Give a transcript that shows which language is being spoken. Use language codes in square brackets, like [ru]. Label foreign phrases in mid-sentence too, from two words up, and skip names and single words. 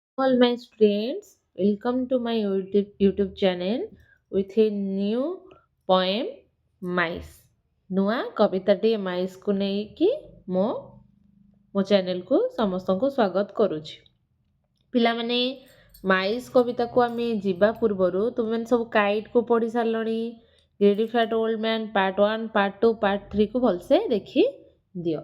[en] All my students, welcome to my YouTube channel with a new poem Mice. [or] ନୂଆ କବିତାଟିଏ ମାଇସ୍କୁ ନେଇକି ମୋ ଚ୍ୟାନେଲକୁ ସମସ୍ତଙ୍କୁ ସ୍ୱାଗତ କରୁଛି। ପିଲାମାନେ ମାଇସ୍ କବିତାକୁ ଆମେ ଯିବା ପୂର୍ବରୁ ତୁମେମାନେ ସବୁ କାଇଟ୍କୁ ପଢ଼ି ସାରିଲଣି। ଗ୍ରେଡି ଫ୍ୟାଟ୍ ଓଲ୍ଡ ମ୍ୟାନ୍ ପାର୍ଟ 1, ପାର୍ଟ 2, ପାର୍ଟ 3କୁ ଭଲସେ ଦେଖି ଦିଅ।